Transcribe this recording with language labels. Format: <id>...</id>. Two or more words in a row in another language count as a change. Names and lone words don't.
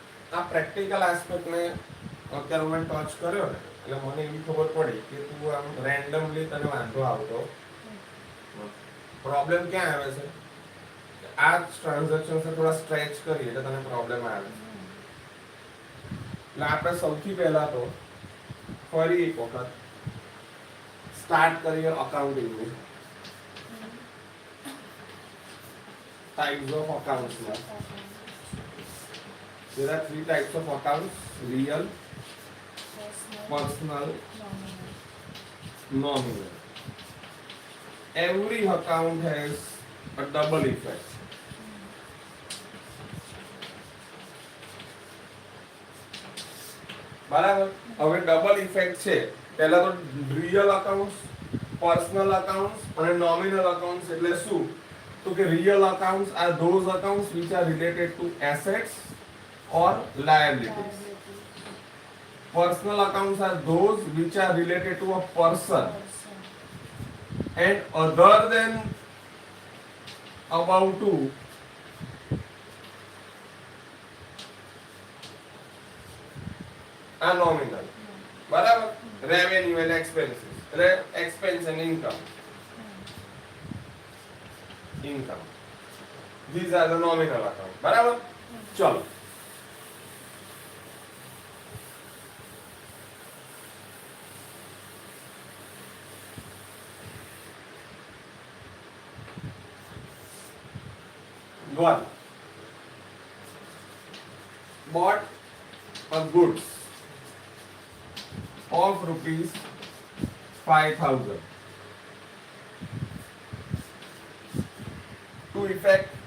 <gu>આ</gu> <en>practical aspect ને</en> <gu>અત્યારે મેં ટચ કર્યો ને એટલે મને એવી ખબર પડી કે તું આમ રેન્ડમલી તને વાંધો આવતો પ્રોબ્લેમ ક્યાં આવે છે આ ટ્રાન્ઝેક્શન થોડા સ્ટ્રેચ કરીએ એટલે તને પ્રોબ્લેમ આવે છે એટલે આપણે સૌથી પહેલા તો ફરી એક વખત સ્ટાર્ટ કરીએ અકાઉન્ટિંગની</gu> <en>types of accounts now. There are three types of accounts: real, personal, nominal. Every account has a double effect.</en> <gu>બરાબર હવે</gu> <en>double effect</en> <gu>છે પહેલા તો</gu> <en>real accounts personal accounts</en> <gu>અને</gu> <en>nominal accounts</en> <gu>એટલે શું તો કે</gu> <en>real accounts are those accounts which are related to assets or liabilities. Personal accounts are those which are related to a person and other than about to are nominal. બરાબર revenue and expenses expense and income. These are the nominal account.</en> <gu>બરાબર ચલો</gu> <en>one bought a goods of rupees 5,000 to effect</en>